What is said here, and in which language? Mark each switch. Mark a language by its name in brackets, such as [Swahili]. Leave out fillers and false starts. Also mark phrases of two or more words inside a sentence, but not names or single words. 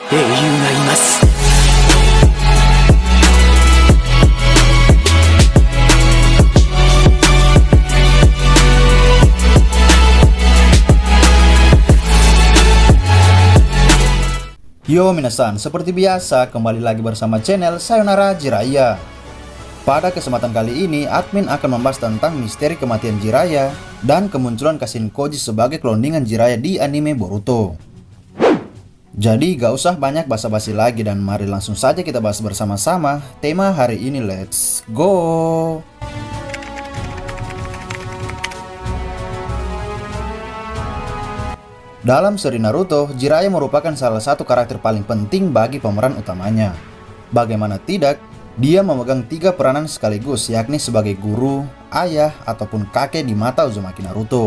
[Japanese] 英雄がいます。よ、みなさん, [Indonesian] seperti biasa kembali lagi bersama channel Sayonara Jiraiya. Pada kesempatan kali ini, admin akan membahas tentang misteri kematian Jiraiya dan kemunculan Kashin Koji sebagai cloningan Jiraiya di anime Boruto. Jadi gak usah banyak basa-basi lagi dan mari langsung saja kita bahas bersama-sama tema hari ini, [English] let's go! [Indonesian] Dalam seri Naruto, Jiraiya merupakan salah satu karakter paling penting bagi pemeran utamanya. Bagaimana tidak, dia memegang 3 peranan sekaligus, yakni sebagai guru, ayah, ataupun kakek di mata Uzumaki Naruto.